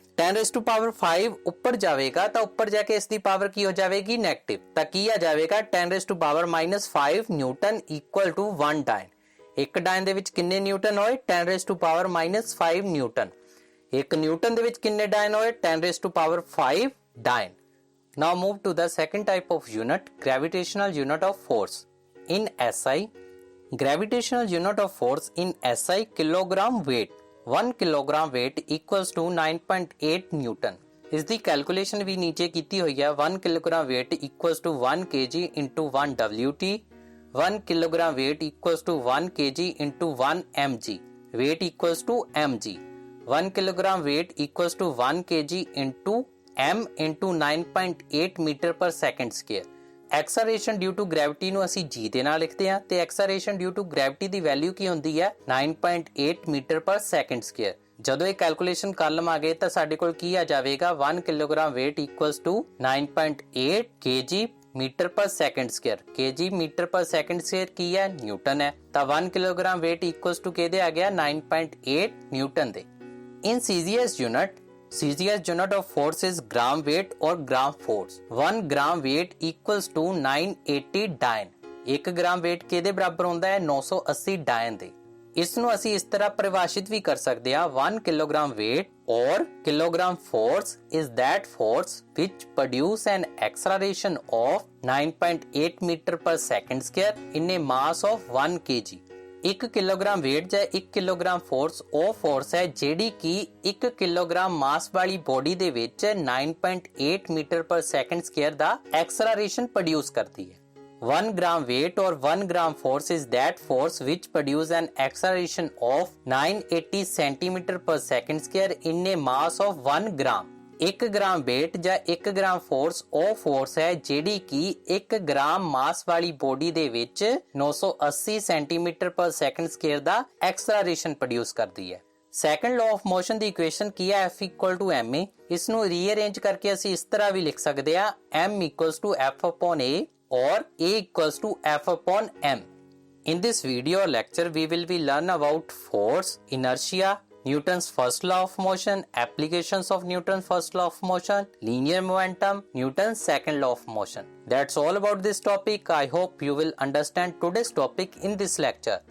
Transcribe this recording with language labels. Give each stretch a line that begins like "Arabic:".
Punjabi: 10⁻5 ਉੱਪਰ ਜਾਵੇਗਾ ਤਾਂ ਉੱਪਰ ਜਾ ਕੇ ਇਸ ਦੀ ਪਾਵਰ ਕੀ ਹੋ ਜਾਵੇਗੀ ਨੈਗੇਟਿਵ। ਤਾਂ ਕੀ ਆ ਜਾਵੇਗਾ 10⁻5 ਨਿਊਟਨ = 1 ਡਾਇਨ। ਇੱਕ ਡਾਇਨ ਦੇ ਵਿੱਚ ਕਿੰਨੇ ਨਿਊਟਨ ਹੋਏ 10⁻5 ਨਿਊਟਨ। ਇੱਕ ਨਿਊਟਨ ਦੇ ਵਿੱਚ ਕਿੰਨੇ ਡਾਇਨ ਹੋਏ 10⁻5 ਡਾਇਨ।
English: Now move to the second type of unit, gravitational unit of force. In SI, gravitational unit of force in SI kilogram weight. 1 kilogram weight = 9.8 Newton.
Punjabi: ਇਸ ਦੀ ਕੈਲਕੂਲੇਸ਼ਨ ਵੀ ਨੀਚੇ ਕੀਤੀ ਹੋਈ ਹੈ। 1 kilogram weight = 1 kg × 1 WT.
English: 1 kilogram weight = 1 kg × 1 mg. Weight = mg. 1 kilogram weight = 1 kg × m × 9.8 meter per second square.
Punjabi: Acceleration due to gravity ਨੂੰ ਅਸੀਂ g ਦੇ ਨਾਲ ਲਿਖਦੇ ਹਾਂ ਤੇ acceleration due to gravity ਦੀ value ਕੀ ਹੁੰਦੀ ਹੈ 9.8 ਮੀਟਰ ਪਰ ਸੈਕਿੰਡ ਸਕੁਅਰ। ਜਦੋਂ ਇਹ ਕੈਲਕੂਲੇਸ਼ਨ ਕਾਲਮ ਆ ਗਏ ਤਾਂ ਸਾਡੇ ਕੋਲ ਕੀ ਆ ਜਾਵੇਗਾ 1 ਕਿਲੋਗ੍ਰਾਮ weight = 9.8 kg ਮੀਟਰ ਪਰ ਸੈਕਿੰਡ ਸਕੁਅਰ। kg ਮੀਟਰ ਪਰ ਸੈਕਿੰਡ ਸਕੁਅਰ ਕੀ ਹੈ ਨਿਊਟਨ ਹੈ। ਤਾਂ 1 ਕਿਲੋਗ੍ਰਾਮ weight = ਕਿਹਦੇ ਆ ਗਿਆ 9.8 ਨਿਊਟਨ ਦੇ।
English: In CGS unit of force is gram weight or gram force. 1 gram weight = 980 dyne.
Punjabi: 1 gram weight ਕਿਹਦੇ ਬਰਾਬਰ ਹੁੰਦਾ ਹੈ 980 ਡਾਇਨ ਦੇ। ਇਸ ਨੂੰ ਅਸੀਂ ਇਸ ਤਰ੍ਹਾਂ ਪਰਿਭਾਸ਼ਿਤ ਵੀ ਕਰ ਸਕਦੇ ਹਾਂ
English: 1 kilogram weight or kilogram force is that force which produce an acceleration of 9.8 meter per second square in a mass of 1 kg.
Punjabi: 1 kilogram weight ਜਾਂ 1 ਕਿਲੋਗ੍ਰਾਮ ਫੋਰਸ ਉਹ ਫੋਰਸ ਹੈ ਜਿਹੜੀ ਕਿ 1 ਕਿਲੋਗ੍ਰਾਮ ਮਾਸ ਵਾਲੀ ਬੋਡੀ ਦੇ ਵਿੱਚ 9.8 ਮੀਟਰ ਪਰ ਸੈਕਿੰਡ ਸਕੁਅਰ ਦਾ acceleration produce ਕਰਦੀ ਹੈ।
English: 1 gram weight or 1 gram force is that force which produce an acceleration of 980 centimeter per second square in a mass of 1 gram.
Punjabi: 1 gram weight ਜਾਂ 1 gram force ਉਹ force ਹੈ ਜਿਹੜੀ ਕਿ 1 gram ਮਾਸ ਵਾਲੀ body ਦੇ ਵਿੱਚ 980 ਸੈਂਟੀਮੀਟਰ ਪਰ ਸੈਕਿੰਡ ਸਕੁਅਰ ਦਾ acceleration produce ਕਰਦੀ ਹੈ। Second law of motion ਦੀ equation ਕੀ ਹੈ F = ma। ਇਸ ਨੂੰ ਰੀਅਰੇਂਜ ਕਰਕੇ ਅਸੀਂ ਇਸ ਤਰ੍ਹਾਂ ਵੀ ਲਿਖ ਸਕਦੇ ਹਾਂ m = F/a or a = F/m.
English: In this video lecture we will be learn about force, inertia, Newton's first law of motion, applications of Newton's first law of motion, linear momentum, Newton's second law of motion. That's all about this topic. I hope you will understand today's topic in this lecture.